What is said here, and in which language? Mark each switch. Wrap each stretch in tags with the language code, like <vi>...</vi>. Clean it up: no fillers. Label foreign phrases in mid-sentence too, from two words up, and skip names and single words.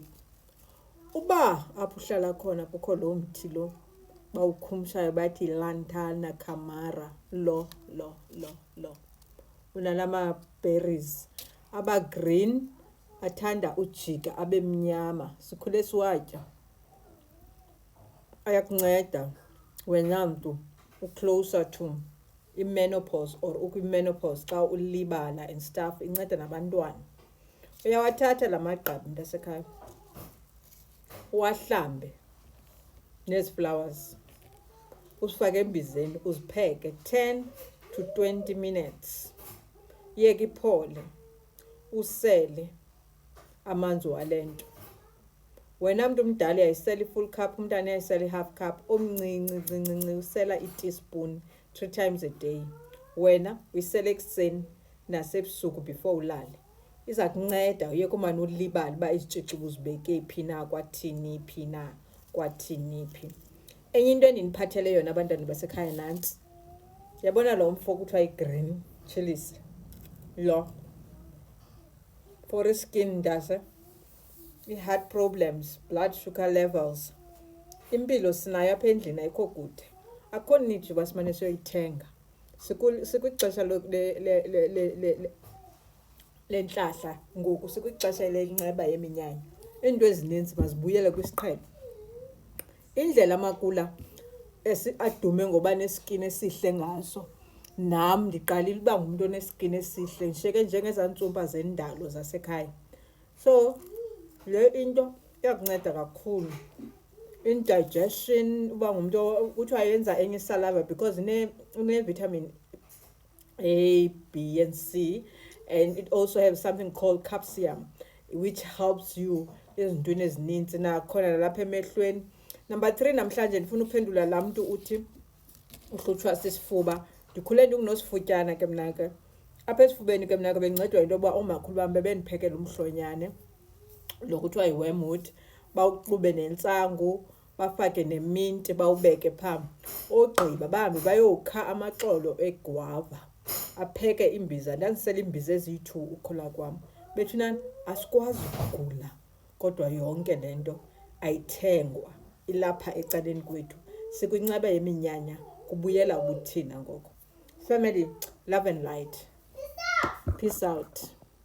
<xh>Uba apho uhlala khona kukho lo mthi lo bawukhumshayo bathi lantana camara lo. Unalama berries aba green athanda ujika abe mnyama. Sikhule siwatya. Ayakunceda wena mntu</xh> <en>closer to</en> <xh>i-menopause or ukwi-menopause xa ulibala</xh> <en>and stuff,</en> <xh>inceda nabantwana. Uyawathatha la magqabi mntasekhaya uwahlambe nezi flowers, usifake embizeni uzipheke</xh> <en>10 to 20 minutes,</en> <xh>yeke iphole, usele amanzi wale nto. Wena mntu mdala uyayisela</xh> <en>i-full cup,</en> <xh>umntana uyayisela</xh> <en>i-half cup,</en> <xh>omncinci usela i-teaspoon</xh> <en>3 times a day.</en> <xh>Wena uyisela ekuseni nasebusuku before ulale. Iza kunceda uyeke umane ulibala uba izitshixi uzibeke phi na kwathini phi na kwathini phi. Enye into endiniphathele yona abantwana basekhaya nantsi. Yabona lo mfo kuthiwa i-green chilies lo</xh> <en>for skin</en> <xh>ndase,</xh> <en>i-heart problems, blood sugar levels.</en> <xh>Impilo sinayo apha endlini ayikho kude. Akho need uba simane siyoyithenga. Sikwixesha lentlahla ngoku, sikwixesha lenceba yeminyanya. Iinto ezininzi mazibuyele kwisiqhelo. Indlela amakula adume ngoba neskin esihle ngaso, nam ndiqalile uba ngumntu oneskin esihle ndishiyeke njengezaa ntsumpa zendalo zasekhaya. So le into iyakunceda kakhulu.</xh> <en>Indigestion,</en> <xh>uba ngumntu kuthiwa yenza enye isalava</xh> <en>because une-vitamin A, B and C, and it also has something called calcium which helps you</en> <xh>ezintweni ezininzi nakhona nalapha emehlweni. Number 3, namhlanje ndifuna uphendula laa mntu uthi uhlutshwa sisifuba. Ndikhule ndingunosifutyana ke mna ke. Apha esifubeni ke mna ke bendincedwa into yoba oomakhulu bam bebendiphekela umhlonyane lo kuthiwa yi-wormwood, bawuxube nentsangu, bafake neminti bawubeke phaa. Ogqiba bahambe bayokha amaxolo egwava, apheke imbiza. Ndandisela imbiza ezi-2 ukhula kwam. Bethunana asikwazi ukugula kodwa yonke le nto ayithengwa, ilapha ecaleni kwethu. Sikwinceba yeminyanya, kubuyela ubuthina ngoko.</xh> <en>Family, love and light. Peace out.</en>